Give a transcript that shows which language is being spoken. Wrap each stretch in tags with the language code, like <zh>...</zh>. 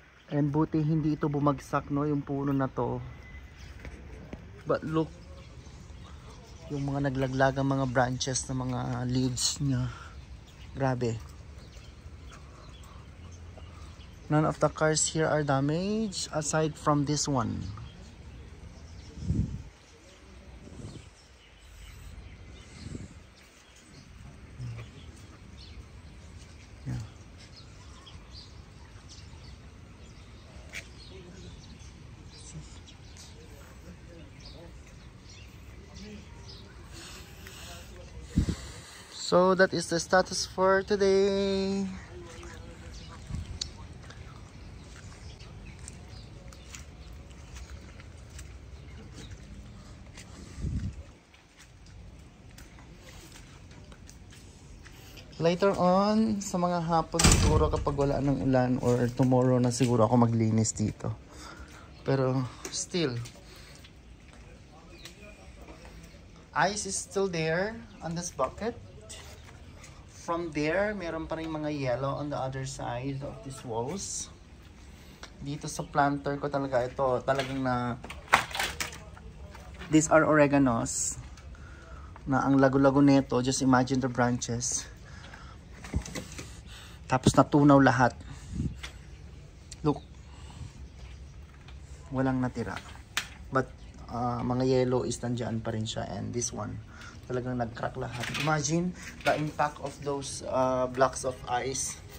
<tl>And buti hindi ito bumagsak, no, yung puno na to.</tl> <en>But look,</en> <tl>yung mga naglaglagang mga branches na mga leaves niya, grabe.</tl> <en>None of the cars here are damaged aside from this one. Yeah. So that is the status for today.</en> <tl>Later on, sa mga hapon siguro kapag wala ng ulan</tl> <en>or tomorrow</en> <tl>na siguro ako maglinis dito.</tl> <en>Pero still, ice is still there on this bucket. From there,</en> <tl>meron pa rin mga</tl> <en>yellow on the other side of these walls.</en> <tl>Dito sa planter ko talaga ito, talagang na</tl> <en>these are oreganos</en> <tl>na ang lago-lago nito,</tl> <en>just imagine the branches.</en> <tl>Tapos natunaw lahat. Look. Walang natira. But mga yellow is nandyan pa rin siya.</tl> <en>And this one,</en> <tl>talagang nag-crack lahat.</tl> <en>Imagine the impact of those blocks of ice.</en>